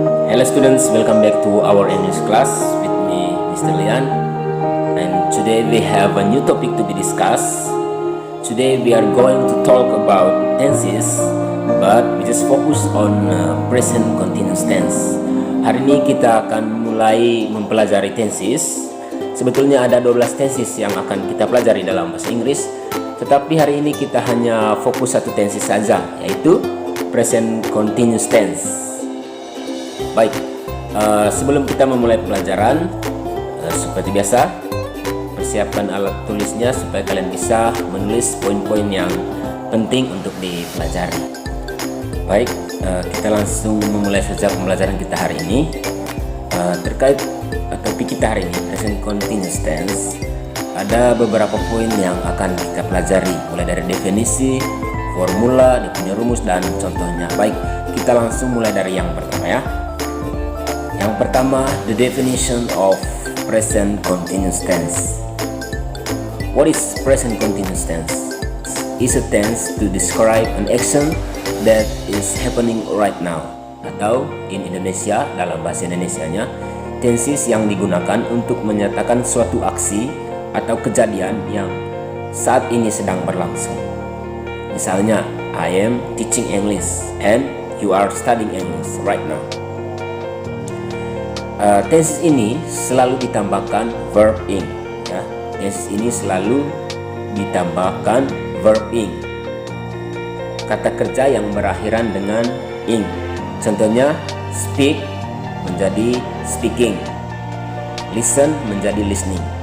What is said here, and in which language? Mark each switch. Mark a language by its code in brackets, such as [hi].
[en] Hello students, welcome back to our English class with me, Mr. Lian. And today we have a new topic to be discussed. Today we are going to talk about tenses, but we just focus on present continuous tense. [id] Hari ini kita akan mulai mempelajari tenses. Sebetulnya ada 12 tenses yang akan kita pelajari dalam bahasa Inggris, tetapi hari ini kita hanya fokus satu tenses saja, yaitu present continuous tense. Baik, sebelum kita memulai pelajaran, seperti biasa, persiapkan alat tulisnya supaya kalian bisa menulis poin-poin yang penting untuk dipelajari. Baik, kita langsung memulai saja pembelajaran kita hari ini. Terkait topik kita hari ini, present continuous tense, ada beberapa poin yang akan kita pelajari, mulai dari definisi, formula, dia punya rumus, dan contohnya. Baik, kita langsung mulai dari yang pertama ya. Yang pertama, [en] the definition of present continuous tense. What is present continuous tense? It's a tense to describe an action that is happening right now. [id] Atau [en] in Indonesia, [id] dalam bahasa Indonesianya, tenses yang digunakan untuk menyatakan suatu aksi atau kejadian yang saat ini sedang berlangsung. Misalnya, [en] I am teaching English and you are studying English right now. [id] Tenses ini selalu ditambahkan verb ing ya. Tenses ini selalu ditambahkan verb ing, kata kerja yang berakhiran dengan ing. Contohnya, speak menjadi speaking, listen menjadi listening.